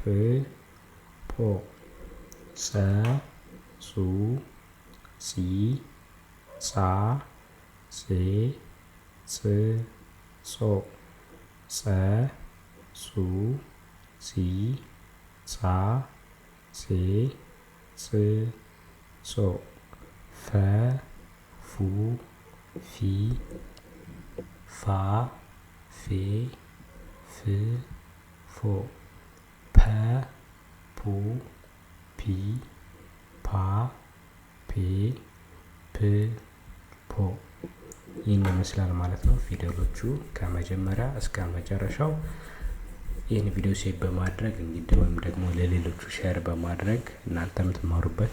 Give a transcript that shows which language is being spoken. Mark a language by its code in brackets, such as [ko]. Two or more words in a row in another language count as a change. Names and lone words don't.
[am] ጶ ጸ ጹ ጺ ጻ ጼ ጽ ጾ ጸ ጹ ጺ ጻ ጼ ጽ ጾ ፈ ፉ ፊ ፋ ፌ ፍ ፎ ፐ ፑ ፒ ፓ ፔ ፕ ፖ ይህን ይመስላል ማለት ነው። ፊደሎቹ ከመጀመሪያ እስከ መጨረሻው። ይህን ቪዲዮ ሴቭ በማድረግ እንግዲህ ወይም ደግሞ ለሌሎቹ ሼር በማድረግ እናንተም ትማሩበት